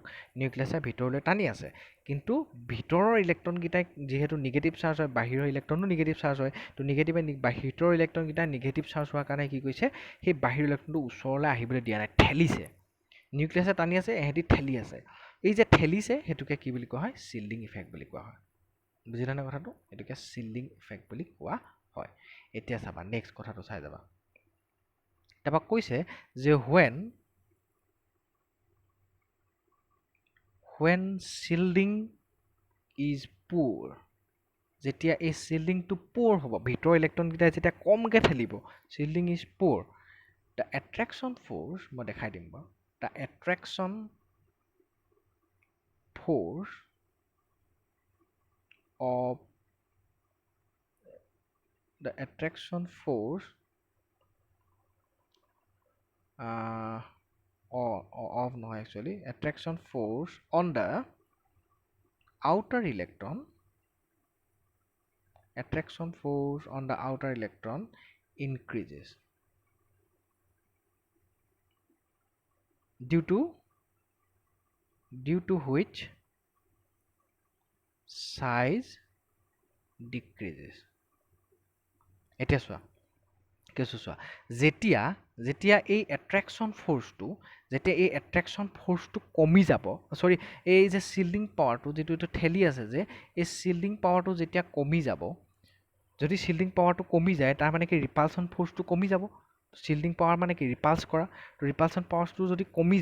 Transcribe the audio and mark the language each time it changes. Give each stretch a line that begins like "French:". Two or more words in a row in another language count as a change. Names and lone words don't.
Assamese: নিউক্লিয়াছে ভিতৰলৈ টানি আছে কিন্তু ভিতৰৰ ইলেক্ট্ৰনকেইটাই যিহেতু
English: negative charge
Assamese: হয় বাহিৰৰ ইলেক্ট্ৰনো
English: negative charge
Assamese: হয় তো নিগেটিভে ভিতৰৰ ইলেক্ট্ৰনকেইটা
English: negative charge
Assamese: হোৱাৰ কাৰণে কি কৰিছে সেই বাহিৰৰ ইলেক্ট্ৰনটো ওচৰলৈ আহিবলৈ দিয়া নাই ঠেলিছে নিউক্লিয়াছে টানি আছে এহেঁতি ঠেলি আছে এই যে ঠেলিছে সেইটোকে কি বুলি কোৱা হয়
English: shielding effect
Assamese: বুলি কোৱা হয় বুজিলানে কথাটো এটোকে
English: shielding effect
Assamese: বুলি কোৱা হয় এতিয়া চাবা নেক্সট কথাটো চাই যাবা তাৰপৰা কৈছে যে
English: when shielding is poor
Assamese: যেতিয়া এই
English: shieldingটো poor
Assamese: হ'ব ভিতৰৰ ইলেক্ট্ৰনকেইটা যেতিয়া কমকৈ ঠেলিব
English: shielding is poor the attraction force
Assamese: মই দেখাই দিম বাৰু
English: the attraction force of the attraction force of no actually attraction force on the outer electron increases due to which size decreases
Assamese: এতিয়া চোৱা কেছু চোৱা যেতিয়া এই
English: attraction forceটো
Assamese: কমি যাব চৰি এই যে
English: shielding powerটো
Assamese: যিটো এইটো ঠেলি আছে যে এই
English: shielding powerটো
Assamese: যেতিয়া কমি যাব যদি
English: shielding powerটো
Assamese: কমি যায় তাৰ মানে কি
English: repulsion forceটো
Assamese: কমি যাব
English: shielding power
Assamese: মানে কি ৰিপালছ কৰা তো
English: repulsion powerটো
Assamese: যদি কমি